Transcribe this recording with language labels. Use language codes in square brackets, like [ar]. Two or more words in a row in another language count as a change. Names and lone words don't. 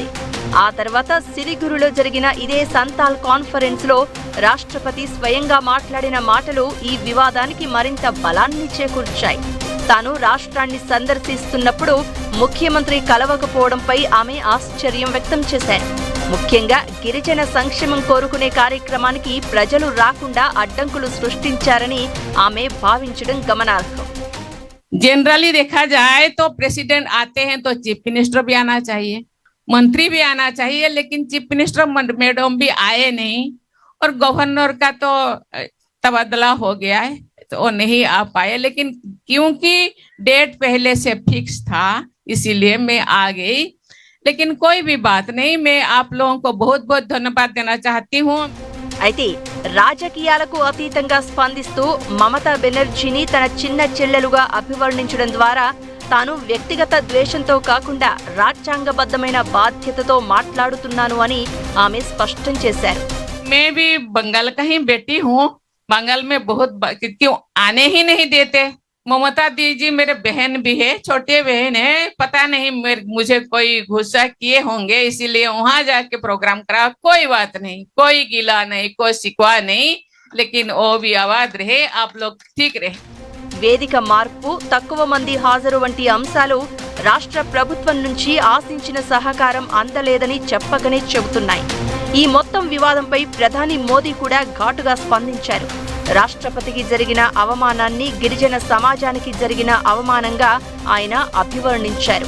[te] ఆ తర్వాత సిలిగురిలో జరిగిన ఇదే సంతాల్ కాన్ఫరెన్స్ లో రాష్ట్రపతి స్వయంగా మాట్లాడిన మాటలు ఈ వివాదానికి మరింత బలాన్ని చేకూర్చాయి. తాను రాష్ట్రాన్ని సందర్శిస్తున్నప్పుడు ముఖ్యమంత్రి కలవకపోవడంపై ఆమె ఆశ్చర్యం వ్యక్తం చేశారు. ముఖ్యంగా గిరిజన సంక్షేమం కోరుకునే కార్యక్రమానికి ప్రజలు రాకుండా అడ్డంకులు సృష్టించారని ఆమె భావించడం గమనార్హం. [hi] जनरली देखा जाए तो प्रेसिडेंट आते हैं तो [en] chief minister [hi] भी आना चाहिए, मंत्री भी आना चाहिए, लेकिन [en] chief minister madam [hi] भी आए नहीं और गवर्नर का तो तबादला हो गया है तो वो नहीं आ पाए। लेकिन क्योंकि डेट पहले से फिक्स था इसीलिए मैं आ गई। लेकिन कोई भी बात नहीं, मैं आप लोगों को बहुत बहुत धन्यवाद देना चाहती हूँ। [te] అయితే రాజకీయాలకు అతీతంగా స్పందిస్తూ మమతా బెనర్జీని తన చిన్న చెల్లెలుగా అభివర్ణించడం ద్వారా తాను వ్యక్తిగత ద్వేషంతో కాకుండా రాజ్యాంగబద్ధమైన బాధ్యతతో మాట్లాడుతున్నాను అని ఆమె స్పష్టం చేశారు. [hi] मैं भी बंगाल का ही बेटी हूँ, बंगाल में बहुत क्यों आने ही नहीं देते। ममता दीदी मेरे बहन भी है, छोटे बहन है, पता नहीं मुझे कोई गुस्सा किए होंगे इसीलिए वहां जाके प्रोग्राम करा। कोई बात नहीं, कोई गिला नहीं, कोई शिकवा नहीं, लेकिन वो भी आवाज रहे, आप लोग ठीक रहे। [te] వేదిక మార్పు, తక్కువ మంది హాజరు వంటి అంశాలు రాష్ట్ర ప్రభుత్వం నుంచి ఆశించిన సహకారం అందలేదని చెప్పకనే చెబుతున్నాయి. ఈ మొత్తం వివాదంపై ప్రధాని మోదీ కూడా ఘాటుగా స్పందించారు. రాష్ట్రపతికి జరిగిన అవమానాన్ని గిరిజన సమాజానికి జరిగిన అవమానంగా ఆయన అభివర్ణించారు.